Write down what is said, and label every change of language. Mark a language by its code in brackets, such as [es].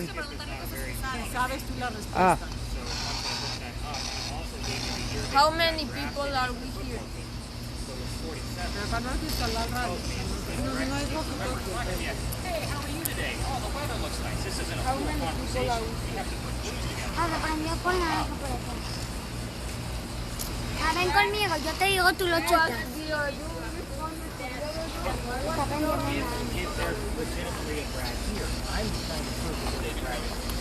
[es] tienes que preguntarle cosas que sabes tú la respuesta. Ah, [en] How many people are we here? [es] Pero para no instalar radio. No, no es lo que [en] Hey, how are you today? Oh, the weather looks nice. This isn't a How full many people conversation. are we here? [es] Ah, se prendió con naranja por acá. Ah, ven conmigo, yo te digo, tú lo checas. Está prendiendo naranja. [en] If there's legitimately a Brad here, I'm trying to prove that there's a Brad here.